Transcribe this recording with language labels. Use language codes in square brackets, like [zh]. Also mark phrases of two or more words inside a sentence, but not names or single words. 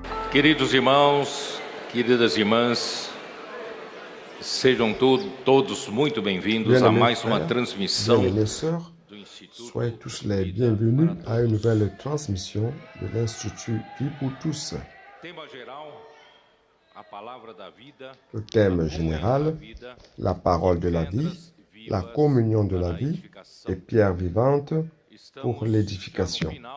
[pt] Queridos irmãos, queridas irmãs, sejam todos muito bem-vindos a mais uma transmissão [fr] Bien-aimés sœurs, soyez tous les bienvenus à une nouvelle transmission de l'Institut Vie pour tous. Le thème général, la parole de la vie, la communion de la vie et pierre vivante pour l'édification.